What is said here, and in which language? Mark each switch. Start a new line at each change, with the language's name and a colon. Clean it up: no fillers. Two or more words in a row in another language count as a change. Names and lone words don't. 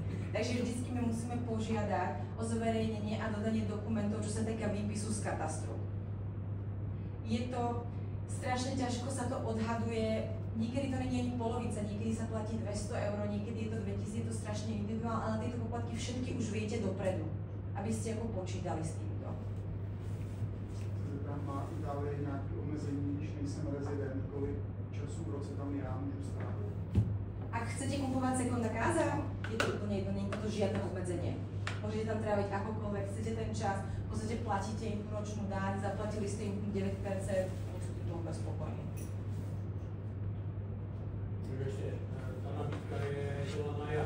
Slovak: Takže vždycky my musíme požiadať o zverejnenie a dodanie dokumentov, čo sa týka výpisu z katastru. Je to strašne ťažko sa to odhaduje, niekedy to nie je ani polovica, niekedy sa platí 200 €, niekedy je to 2000, je to strašne individuálne, ale tieto poplatky všetky už viete dopredu, aby ste ako počítali s týmto.
Czech: Tam má Itálie nějaké omezení, když nejsem rezident, kolik času v roce tam já můžu strávit?
Slovak: Ak chcete kupovať
Italian: sekunda káza,
Slovak: je to úplne jedno, nie je to žiadne obmedzenie. Môžete tam tráviť akokoľvek, chcete ten čas, v podstate platíte im ročnú daň, zaplatili ste im 9%, môžete to úplne spokojní.
Czech: Ešte, tá nabídka je dělaná jak?